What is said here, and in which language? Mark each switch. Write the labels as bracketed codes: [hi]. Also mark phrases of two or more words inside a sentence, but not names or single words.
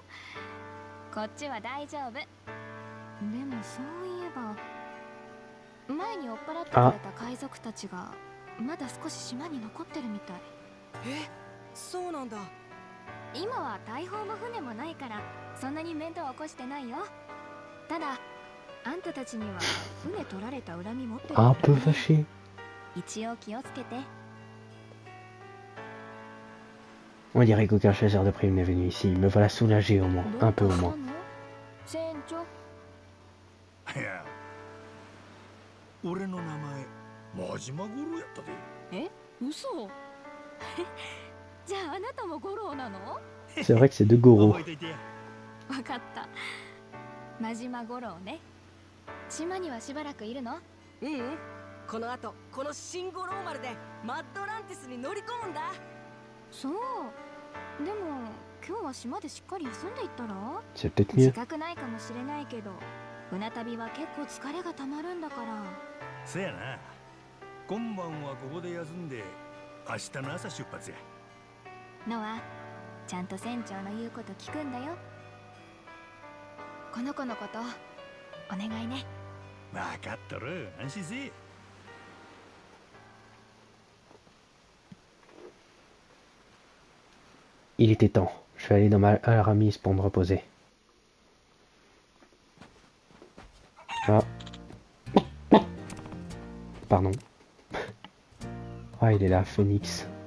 [ja] こっちは大丈夫。でもそういえば、前に追っ払ってくれた海賊たちがまだ少し島に残ってるみたい。え、そうなんだ。今は大砲も船もないからそんなに面倒は起こしてないよ。ただあんたたちには船取られた恨み持ってるから [fr] Un peu fâché. [ja] 一応気をつけて。 [fr] On dirait qu'aucun chasseur de primes n'est venu ici. Me voilà soulagé au moins. [ja] ど [fr] Un [ja] う [fr] peu [ja] か [fr] au [ja] した [fr] moins. [ja] の？船長。いや、俺の名前、真島五郎やったで。え、嘘？じゃああなたも五郎なの？ [fr] C'est vrai que c'est deux Goro. [ja] 覚えといてや。わかった。真島五郎ね。島にはしばらくいるの？この後この新五郎丸でマッドランティスに乗り込むんだ。そう。でも今日は島でしっかり休んでいったら？ [fr] C'est peut-être [ja] 自 [fr] mieux. [ja] 覚ないかもしれないけど、船旅は結構疲れがたまるんだから。せやな。今晩はここで休んで、明日の朝出発や。ノア、ちゃんと船長の言うこと聞くんだよ。この子のことお願いね。分かっとる、安心せえ。 [fr] Il était temps. Je vais aller dans ma Aramis pour me reposer. Ah. Pardon. Ah, il est là, Phoenix.